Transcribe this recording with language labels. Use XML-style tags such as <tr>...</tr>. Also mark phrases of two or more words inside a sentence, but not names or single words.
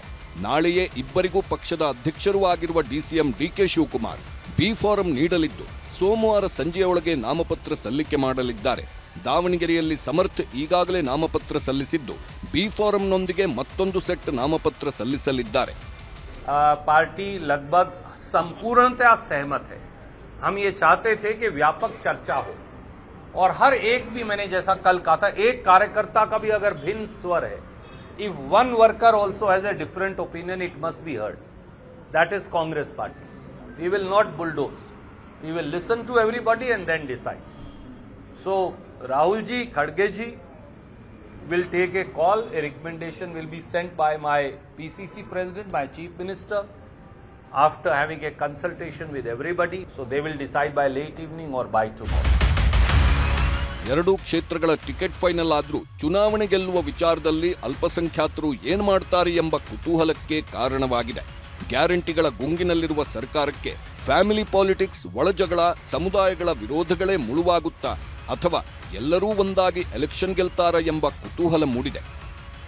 <kn>ನಾಳೆಯೇ ಇಬ್ಬರಿಗೂ ಪಕ್ಷದ ಅಧ್ಯಕ್ಷರೂ ಆಗಿರುವ ಡಿಸಿಎಂ ಡಿಕೆ ಶಿವಕುಮಾರ್ ಬಿ ಫಾರಂ ನೀಡಲಿದ್ದು ಸೋಮವಾರ ಸಂಜೆಯೊಳಗೆ ನಾಮಪತ್ರ ಸಲ್ಲಿಕೆ ಮಾಡಲಿದ್ದಾರೆ. ದಾವಣಗೆರೆಯಲ್ಲಿ ಸಮರ್ಥ್ ಈಗಾಗಲೇ ನಾಮಪತ್ರ ಸಲ್ಲಿಸಿದ್ದು ಬಿ ಫಾರಂನೊಂದಿಗೆ ಮತ್ತೊಂದು ಸೆಟ್ ನಾಮಪತ್ರ ಸಲ್ಲಿಸಲಿದ್ದಾರೆ.</kn> <hi>पार्टी लगभग संपूर्णतः सहमत है. हम ये चाहते थे कि व्यापक चर्चा हो और हर एक भी, मैंने जैसा कल कहा था, एक कार्यकर्ता का भी अगर भिन्न स्वर है,</hi> <en>if one worker also has a different opinion, it must be heard. That is Congress party. We will not bulldoze. We will listen to everybody and then decide. So Rahul ji, Khadge ji will take a call. A recommendation will be sent by my PCC president, my chief minister, after having a consultation with everybody. So they will decide by late evening or by tomorrow.</en> <kn>ಎರಡೂ ಕ್ಷೇತ್ರಗಳ ಟಿಕೆಟ್ ಫೈನಲ್ ಆದ್ರೂ ಚುನಾವಣೆ ಗೆಲ್ಲುವ ವಿಚಾರದಲ್ಲಿ ಅಲ್ಪಸಂಖ್ಯಾತರು ಏನ್ ಮಾಡ್ತಾರೆ ಎಂಬ ಕುತೂಹಲಕ್ಕೆ ಕಾರಣವಾಗಿದೆ. ಗ್ಯಾರಂಟಿಗಳ ಗುಂಗಿನಲ್ಲಿರುವ ಸರ್ಕಾರಕ್ಕೆ ಫ್ಯಾಮಿಲಿ ಪಾಲಿಟಿಕ್ಸ್, ಒಳಜಗಳ, ಸಮುದಾಯಗಳ ವಿರೋಧಗಳೇ ಮುಳುವಾಗುತ್ತಾ ಅಥವಾ ಎಲ್ಲರೂ ಒಂದಾಗಿ ಎಲೆಕ್ಷನ್ ಗೆಲ್ತಾರ ಎಂಬ ಕುತೂಹಲ ಮೂಡಿದೆ.</kn>